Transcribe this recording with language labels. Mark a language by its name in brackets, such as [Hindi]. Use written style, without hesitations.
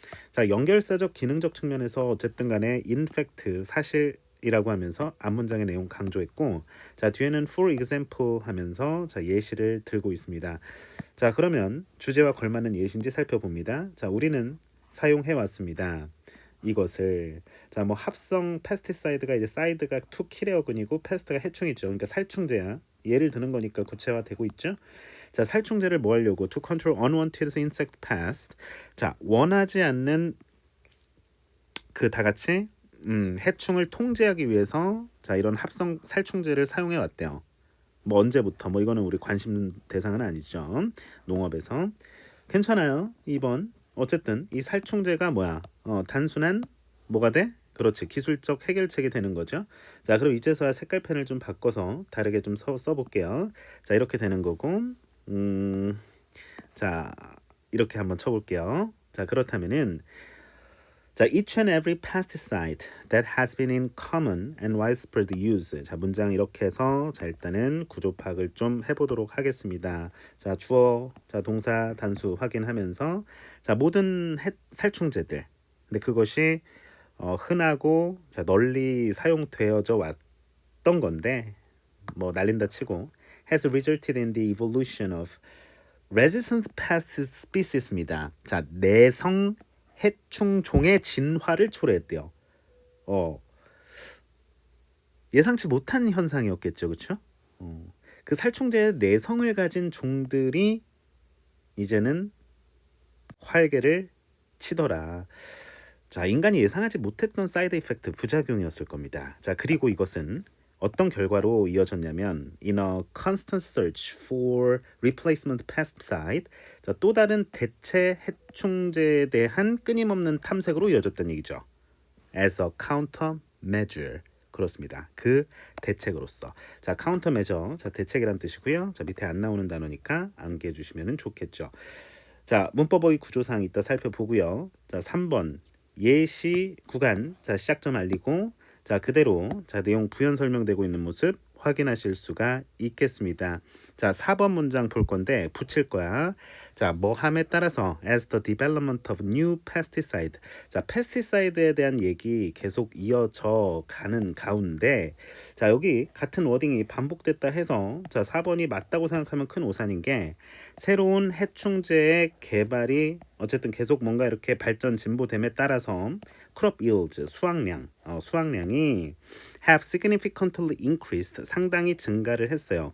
[Korean] 자, 연결사적 기능적 측면에서 어쨌든 간에 [English] in fact [Korean] 사실이라고 하면서 앞문장의 내용 강조했고, 자, 뒤에는 [English] for example [Korean] 하면서 자, 예시를 들고 있습니다. 자, 그러면 주제와 걸맞는 예시인지 살펴봅니다. 자, 우리는 사용해 왔습니다. 이것을 자, 뭐 합성 패스티사이드가 이제 사이드가 투 킬의 어근이고 패스트가 해충이죠. 그러니까 살충제야. 예를 드는 거니까 구체화되고 있죠. 자, 살충제를 뭐 하려고? [English] To control unwanted insect pest. [Korean] 자, 원하지 않는 그 다 같이 해충을 통제하기 위해서 자, 이런 합성 살충제를 사용해 왔대요. 뭐 언제부터? 뭐 이거는 우리 관심 대상은 아니죠. 농업에서. 괜찮아요. 2번. 어쨌든 이 살충제가 뭐야? 단순한 뭐가 돼? 그렇지. 기술적 해결책이 되는 거죠. 자, 그럼 이제서야 색깔펜을 좀 바꿔서 다르게 좀 써볼게요. 자, 이렇게 되는 거고, 자, 이렇게 한번 쳐볼게요. [English] 자, 그렇다면은 자, each and every pesticide that has been in common and widespread use. [Korean] 자, 문장 이렇게 해서 자, 일단은 구조 파악을 좀 해보도록 하겠습니다. 자, 주어, 자, 동사, 단수 확인하면서 자, 모든 살충제들. 근데 그것이 흔하고 자, 널리 사용되어져 왔던 건데 뭐 날린다 치고 [English] has resulted in the evolution of resistant pest species [Korean] 입니다. 자, 내성 해충종의 진화를 초래했대요. 예상치 못한 현상이었겠죠, 그렇죠? 그 살충제의 내성을 가진 종들이 이제는 활개를 치더라. 자, 인간이 예상하지 못했던 사이드 이펙트 부작용이었을 겁니다. 자, 그리고 이것은 어떤 결과로 이어졌냐면 [English] in a constant search for replacement pesticide. [Korean] 자, 또 다른 대체 해충제에 대한 끊임없는 탐색으로 이어졌다는 얘기죠. [English] as a countermeasure. [Korean] 그렇습니다. 그 대책으로서. 자, countermeasure. 자, 대책이란 뜻이고요. 자, 밑에 안 나오는 단어니까 암기해 주시면 좋겠죠. 자, 문법의 구조사항 이따 살펴보고요. 자, 3번 예시 구간. 자, 시작점 알리고 자, 그대로 자, 내용 부연 설명되고 있는 모습 확인하실 수가 있겠습니다. 자, 4번 문장 볼 건데 붙일 거야. 자, 뭐함에 따라서 [English] as the development of new pesticide. [Korean] 자, pesticide에 대한 얘기 계속 이어져 가는 가운데 자, 여기 같은 워딩이 반복됐다 해서 자, 4번이 맞다고 생각하면 큰 오산인 게 새로운 해충제의 개발이 어쨌든 계속 뭔가 이렇게 발전 진보됨에 따라서 [English] crop yields [Korean] 수확량이 [English] have significantly increased [Korean] 상당히 증가를 했어요.